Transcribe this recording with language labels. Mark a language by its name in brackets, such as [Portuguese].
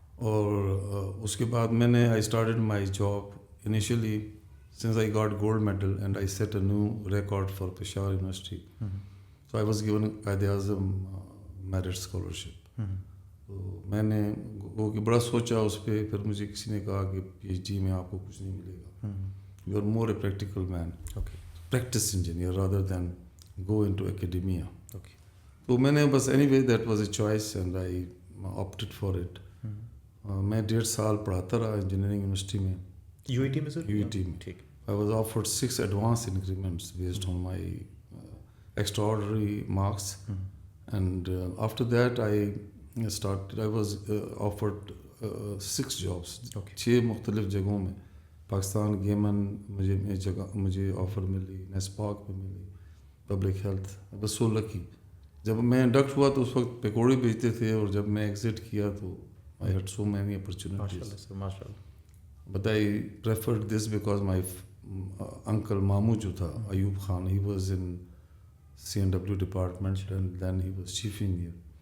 [Hindi] और उसके बाद मैंने [English] I started my job initially since I got gold medal and I set a new record for Peshawar University. So I was given Qaid-e-Azam merit scholarship. [Hindi] तो मैंने वो कि बड़ा सोचा उस पर. फिर मुझे किसी ने कहा कि PhD में आपको कुछ नहीं मिलेगा. [English] You are more a practical man. Okay. Practice engineer rather than go into academia. Okay. [Hindi] तो मैंने बस [English] anyway that was a choice and I opted for it. [Hindi] मैं 1.5 साल पढ़ाता रहा इंजीनियरिंग यूनिवर्सिटी में. UET में सर? UET में. ठीक. [English] I was offered 6 advance increments based on my extraordinary marks. And after that I was offered 6 jobs. Okay. [Hindi] 6 मुख्तलिफ जगहों में. पाकिस्तान गेमन मुझे ऑफ़र मिली, नेस्पाक में मिली, पब्लिक हेल्थ. बस 16 की. जब मैं इंडक्ट हुआ तो उस वक्त पकौड़े बेचते थे, और जब मैं एग्जिट किया तो [English] I had so many opportunities. [Hindi] माशाल्लाह. [English] But I preferred this because my uncle मामू जो था Ayub Khan, he was in CNW department and then he was chief engineer.